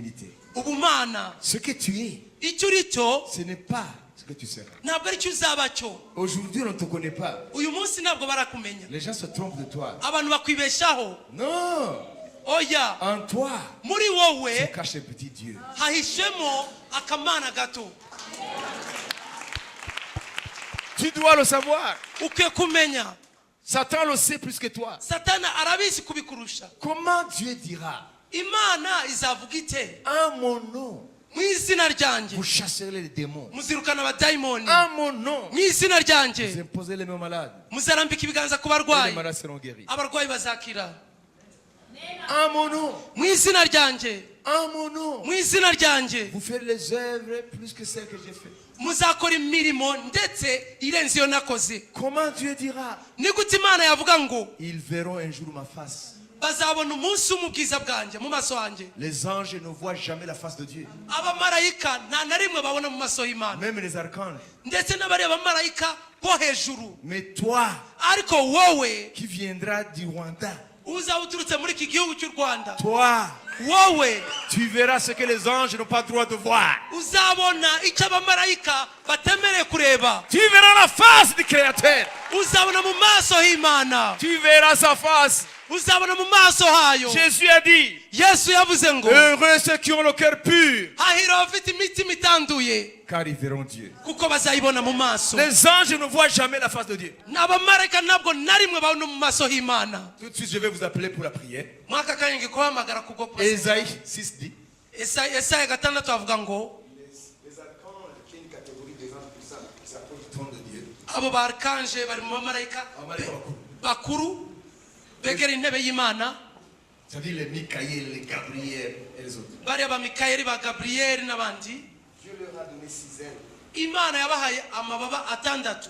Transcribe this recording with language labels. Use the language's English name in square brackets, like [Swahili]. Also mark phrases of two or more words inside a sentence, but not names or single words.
[Kinyarwanda] ubumana. [French] Ce que tu es, [Kinyarwanda] icyo uri cyo [French] ce n'est pas que tu seras. [Kinyarwanda] ntabwo ari cyo uzaba cyo. [French] Aujourd'hui, on ne te connaît pas. [Kinyarwanda] uyu munsi ntabwo barakumenya. [French] Les gens se trompent de toi. [Kinyarwanda] abantu bakwibeshaho. [French] Non. [Kinyarwanda] oya, [French] En toi, [Kinyarwanda] muri [French] se [Kinyarwanda] wowe [French] cache un petit Dieu. [Kinyarwanda] hahishemo akamana gato. [French] Tu dois le savoir. [Kinyarwanda] ukwiye kumenya. [French] Satan le sait plus que toi. [Kinyarwanda] satani arabizi kubikurusha. [French] Comment Dieu dira, [Kinyarwanda] imana izavuga ite? [French] en mon nom, [Kinyarwanda] mu izina ryanjye [French] vous chasserez les démons. [Kinyarwanda] muzirukana abadayimoni. [French] En mon nom, [Kinyarwanda] mu izina [French] vous [Kinyarwanda] ryanjye [French] imposez les mains aux malades. [Kinyarwanda] muzarambika ibiganza ku [French] Et les [Kinyarwanda] barwayi, [French] malades seront guéris. [Kinyarwanda] abarwayi bazakira. [French] En mon nom, [Kinyarwanda] mu izina ryanjye, [French] en mon nom, [Kinyarwanda] mu izina ryanjye [French] vous ferez les œuvres plus que celles que j'ai faites. [Kinyarwanda] muzakora imirimo ndetse irenze iyo nakoze. [French] Comment Dieu dira, [Kinyarwanda] ni gute imana yavuga ngo [French] ils verront un jour ma face. [Kinyarwanda] bazabona umunsi mu bwiza bwanjye mu maso hanjye? [French] Les anges ne voient jamais la face de Dieu. [Kinyarwanda] abamarayika nta na rimwe babona mu maso y'imana, [French] Même les archanges. [Kinyarwanda] ndetse n'abariya bamarayika bo hejuru. [French] Mais toi, [Kinyarwanda] ariko wowe [French] qui viendras du Rwanda, [Kinyarwanda] uzaba uturutse muri iki gihugu cy'u Rwanda, [French] toi, [Kinyarwanda] wowe [French] tu verras ce que les anges n'ont pas le droit de voir. [Kinyarwanda] uzabona icyo abamarayika batemereye kureba. [French] Tu verras la face du Créateur. [Kinyarwanda] uzabona mu maso h'imana, [French] Tu verras sa face. [Kinyarwanda] uzabona mu maso hayo. [French] Jésus a dit, [Kinyarwanda] yesu yavuze ngo [French] heureux ceux qui ont le cœur pur, [Kinyarwanda] hahira abafite imitima itanduye, [French] car ils verront Dieu. [Kinyarwanda] kuko bazayibona mu maso. [French] Les anges ne voient jamais la face de Dieu. [Kinyarwanda] n'abamarayika ntabwo na rimwe babona mu maso h'imana. [French] Tout de suite, je vais vous appeler pour la prière. [Kinyarwanda] mwaka kanya ngiye kubahamagara kubwo pasi. [French] Ésaïe 6 dit, [Kinyarwanda] Yesaya 6 avuga ngo [French] les archanges, qui est une catégorie des anges puissants, qui s'approchent du trône de Dieu. [Kinyarwanda] abo barikanje bari mu bamarayika Abamarayika bakuru begera intebe y'imana. [French] C'est-à-dire les Michaël, les Gabriel et les autres. [Kinyarwanda] bariya ba mikayeli ba gaburiyeli n'abandi. [French] Dieu leur a donné 6 ailes. [Kinyarwanda] imana yabahaye amababa atandatu.